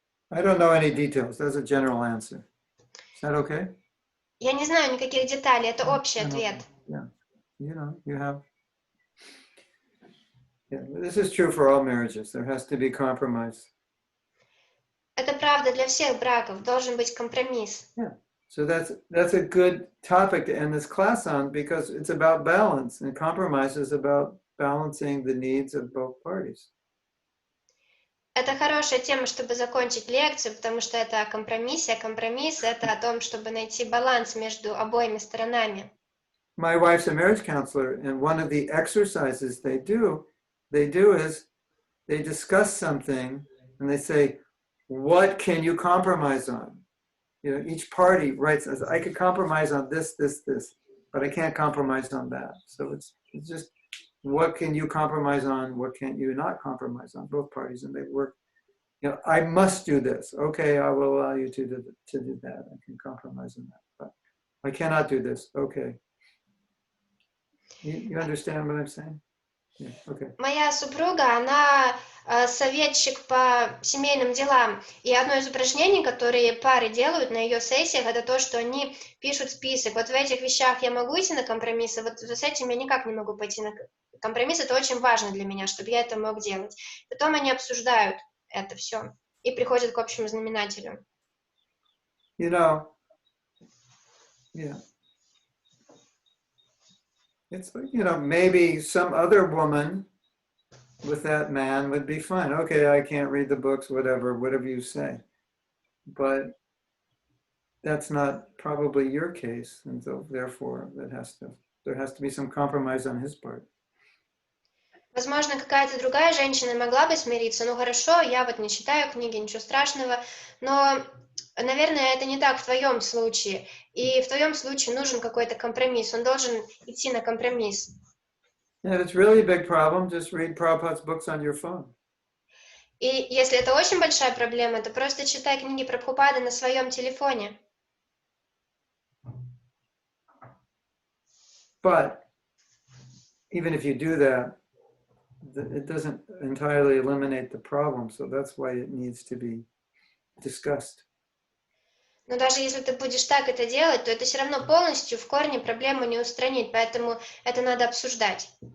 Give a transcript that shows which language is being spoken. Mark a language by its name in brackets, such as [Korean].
[English] I don't know any details. That's a general answer. Is that okay? [Russian] Я не знаю никаких деталей, это общий ответ. [English] Yeah. You know, you have. Yeah, this is true for all marriages. There has to be compromise. [Russian] Это правда для всех браков. Должен быть компромисс. [English] Yeah. So that's a good topic to end this class on, because it's about balance, and compromise is about balancing the needs of both parties. Это хорошая тема, чтобы закончить лекцию, потому что это о компромиссе, а компромисс — это о том, чтобы найти баланс между обоими сторонами. My wife's a marriage counselor, and one of the exercises they do is they discuss something, and they say, what can you compromise on? You know, each party writes, I could compromise on this, but I can't compromise on that. So it's just, what can you compromise on? What can't you not compromise on? Both parties, and they work. You know, I must do this. Okay, I will allow you to do that. I can compromise on that, but I cannot do this. Okay. You understand what I'm saying? Yeah, okay. [Russian] Моя супруга, она советчик по семейным делам, и одно из упражнений, которые пары делают на ее сессиях, это то, что они пишут список. Вот в этих вещах я могу идти на компромиссы, вот с этим я никак не могу пойти на компромисс. Это очень важно для меня, чтобы я это мог делать. Потом они обсуждают это все и приходят к общему знаменателю. [English] You know, yeah. It's like, you know, maybe some other woman with that man would be fine. Okay, I can't read the books, whatever you say. But that's not probably your case, and so therefore there has to be some compromise on his part. [Russian] Возможно, какая-то другая женщина могла бы смириться. Ну хорошо, я вот не читаю книги, ничего страшного. Но, наверное, это не так в твоем случае. И в твоем случае нужен какой-то компромисс. Он должен идти на компромисс. [English] And if it's really a big problem, just read Prabhupada's books on your phone. [Russian] И если это очень большая проблема, то просто читай книги Прабхупады на своем телефоне. [English] But even if you do that, it doesn't entirely eliminate the problem. So that's why it needs to be discussed. [Russian] Но даже если ты будешь так это делать, то это все равно полностью в корне проблему не устранит. Поэтому это надо обсуждать.